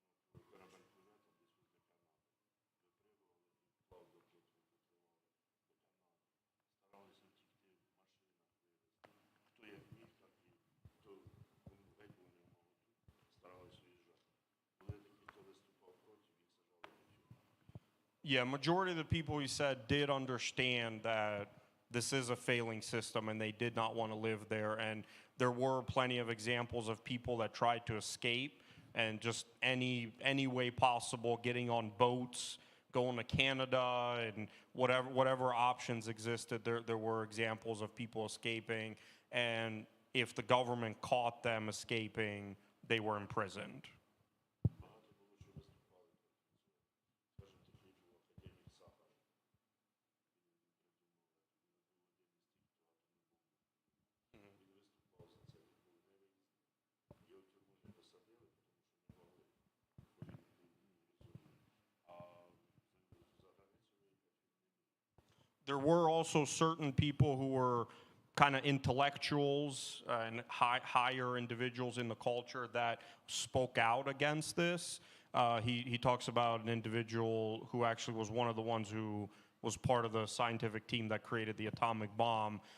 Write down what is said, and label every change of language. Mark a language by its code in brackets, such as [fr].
[uk] Пливли, корабель пливе, там десь возле Канади. Випригували і плав до Канади. Старалися втікти в машинах, вивезти. Хто як міг, так і хто кому геть було не в моготу, старалися виїжджати. Коли хто виступав проти, їх сажали в тюрму. [en] Yeah, majority of the people, he said, did understand that this is a failing system and they did not want to live there. And there were plenty of examples of people that tried to escape and just any way possible, getting on boats, going to Canada, and whatever options existed. There were examples of people escaping, and if the government caught them escaping, they were imprisoned. [uk] Багато було, що виступали проти цього. Скажімо, такий був академік Сахаров. Він придумав, він виступав за це, він був невиїзний. Його в тюрму не посадили, тому що не могли, бо він був в зоні. А за границю виїхати він не міг. [en] There were also certain people who were kind of intellectuals and higher individuals in the culture that spoke out against this. He talks about an individual who actually was one of the ones who was part of the scientific team that created the atomic bomb.